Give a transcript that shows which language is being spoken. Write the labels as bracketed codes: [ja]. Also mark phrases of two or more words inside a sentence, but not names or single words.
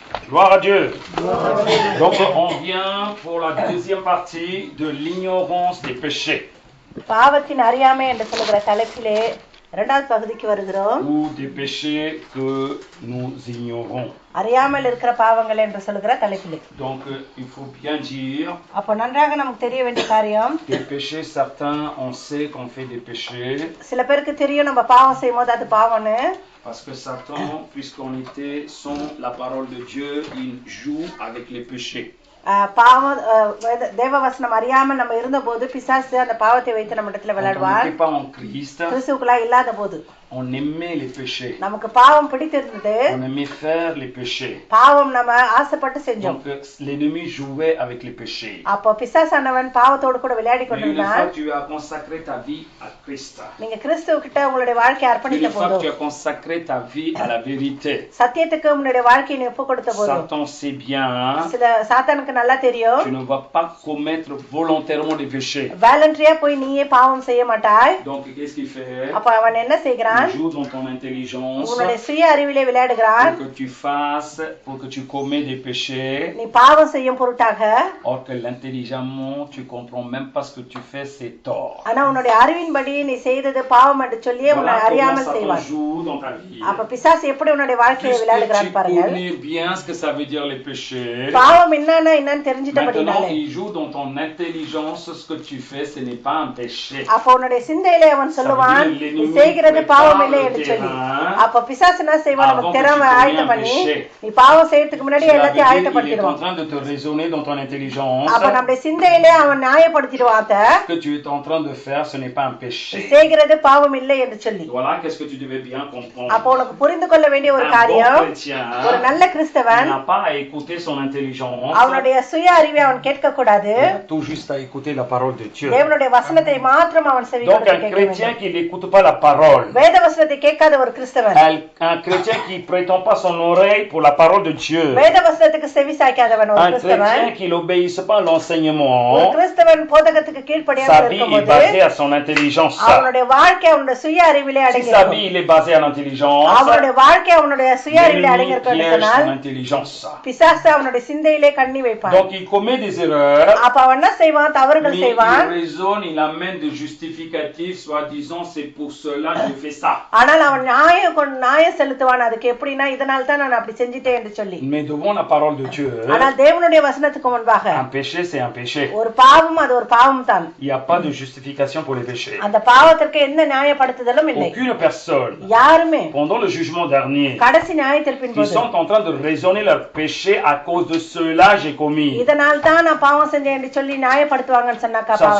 [fr] Gloire à Dieu. Donc on vient pour la deuxième partie de l'ignorance des péchés. [ta] பாவத்தின் அறியாமை என்று சொல்லுகிற தலைப்பிலே இரண்டாவது பகுதிக்கு வருகிறோம். [fr] Ou des péchés que nous ignorons. [ta] அறியாமல் இருக்கிற பாவங்கள் என்று சொல்லுகிற தலைப்பிலே. [fr] Donc il faut bien dire. [ta] அப்ப நன்றாக நமக்கு தெரிய வேண்டிய காரியம். [fr] Des péchés, certains on sait qu'on fait des péchés. [ta] சில பேருக்கு தெரியும் நம்ம பாவம் செய்யும்போது அது பாவம்னு. [fr] Parce que Satan, puisqu'on était sans la parole de Dieu, il joue avec les péchés. [ta] பாவம் தேவவசனம் அறியாமல் நம்ம இருந்தபோது பிசாசு அந்த பாவத்தை வைத்து நம்ம இடத்துல விளையாடுவார். கிறிஸ்துவுக்குள்ளா இல்லாத போது [fr] on aimait les péchés. [ta] நமக்கு பாவம் பிடித்திருந்தது. [fr] On aimait faire les péchés. [ta] பாவம் நம்ம ஆசைப்பட்டு செஞ்சோம். [fr] Donc l'ennemi jouait avec les péchés. [ta] அப்ப பிசாசானவன் பாவத்தோடு கூட விளையாடி கொண்டிருந்தான். [fr] Une fois tu as consacré ta vie à Christ. [ta] நீங்க கிறிஸ்துவுக்கிட்ட உங்களுடைய வாழ்க்கையை அர்ப்பணித்த போது. [fr] Une fois tu as consacré ta vie à la vérité. [ta] சத்தியத்துக்கு உங்களுடைய வாழ்க்கையை நீ ஒப்பு கொடுத்த போது. [fr] Satan sait bien. [ta] சாத்தானுக்கு நல்லா தெரியும். [fr] Tu ne vas pas commettre volontairement des péchés. [ta] வாலண்டரியா போய் நீயே பாவம் செய்ய மாட்டாய். [fr] Donc qu'est-ce qu'il fait? [ta] அப்ப அவன் என்ன செய்கிறான்? [fr] Il joue dans ton intelligence. [ta] உன்னுடைய சுய அறிவிலே விளையாடுகிறான். [fr] Pour que tu fasses, pour que tu commets des péchés. [ta] நீ பாவம் செய்யும் பொருட்டாக. [fr] Or que l'intelligemment, tu comprends même pas ce que tu fais, c'est tort. [ta] ஆனா உன்னுடைய அறிவின்படி நீ செய்தது பாவம் என்று சொல்லியே உன்னை அறியாமல் செய்வான். அப்ப பிசாசு எப்படி உன்னுடைய வாழ்க்கையை விளையாடுகிறான் பாருங்க. [fr] Tu connais bien ce que ça veut dire les péchés. [ta] பாவம் என்னன்னு தெரிஞ்சிட்டபடினாலே. [fr] Maintenant, il joue dans ton intelligence, ce que tu fais, ce n'est pas un péché. [ta] அப்ப உன்னுடைய சிந்தையிலே அவன் சொல்லுவான் நீ செய்கிறது பாவம் இல்லை என்று சொல்லி. அப்ப பிசாசு என்ன செய்வான் நமக்கு திறமை ஆயத்த பண்ணி நீ பாவம் செய்யறதுக்கு முன்னாடி எல்லாத்தையும் ஆயத்தப்படுத்திடுவான். [fr] Il est en train de te raisonner dans ton intelligence. [ta] அப்ப நம்முடைய சிந்தையிலே அவன் நியாயப்படுத்திடுவான். [fr] Ce que tu es en train de faire, ce n'est pas un péché. [ta] செய்கிறது பாவம் இல்லை என்று சொல்லி. [fr] Voilà qu'est-ce que tu devais bien comprendre. [ta] அப்ப உனக்கு புரிந்து கொள்ள வேண்டிய ஒரு காரியம் ஒரு நல்ல கிறிஸ்தவன் [fr] n'a pas à écouter son intelligence. [ta] அவனுடைய சுய அறிவை அவன் கேட்க கூடாது. [fr] Tout juste à écouter la parole de Dieu. [ta] தேவனுடைய வசனத்தை மாத்திரம் அவன் செவிகொடுக்க வேண்டும். [fr] Donc un chrétien qui n'écoute pas la parole. [ta] வேத வசனத்தை கேட்காத ஒரு கிறிஸ்தவன். [fr] Un chrétien qui prétend pas son oreille pour la parole de Dieu. [ta] வேத வசனத்துக்கு செவி சாய்க்காதவன் ஒரு கிறிஸ்தவன். [fr] Un chrétien qui n'obéisse pas à l'enseignement. [ta] ஒரு கிறிஸ்தவன் போதகத்துக்கு கீழ்ப்படியாமல் இருக்கும்போது [fr] sa vie est basée à son intelligence. [ta] அவனுடைய வாழ்க்கை அவனுடைய சுய அறிவிலே அடங்கி இருக்கும். [fr] Sa vie il est basé à l'intelligence. [ta] அவனுடைய வாழ்க்கை அவனுடைய சுய அறிவிலே அடங்கி இருக்கிறதுனால [fr] intelligence. [ta] பிசாசு அவனுடைய சிந்தையிலே கண்ணி வைப்பான். [fr] Donc il commet des erreurs. [ta] அப்ப அவன் என்ன செய்வான் தவறுகள் செய்வான். [fr] Il raisonne, il amène des justificatifs soi-disant c'est pour cela que je fais ça. [ta] ஆனால் அவன் நியாயம் செலுத்துவான் அதுக்கு எப்படின்னா இதனால தான் நான் அப்படி செஞ்சிட்டேன் என்று சொல்லி. [fr] Mais devant la parole de Dieu. [ta] ஆனால் தேவனுடைய வசனத்துக்கு முன்பாக [fr] un péché c'est un péché. [ta] ஒரு பாவம் அது ஒரு பாவம் தான். [fr] Il y a pas de justification pour les péchés. [ta] அந்த பாவத்திற்கு எந்த நியாயப்படுத்துதலும் இல்லை. [fr] Aucune personne. [ta] யாருமே [fr] pendant le jugement dernier. [ta] கடைசி நியாயத்தீர்ப்பின் போது. [fr] Ils sont en train de raisonner leur péché à cause de cela j'ai commis. [ta] இதனால தான் நான் பாவம் செஞ்சேன் என்று சொல்லி நியாயப்படுத்துவாங்கன்னு சொன்னாக்கா பாவத்தை.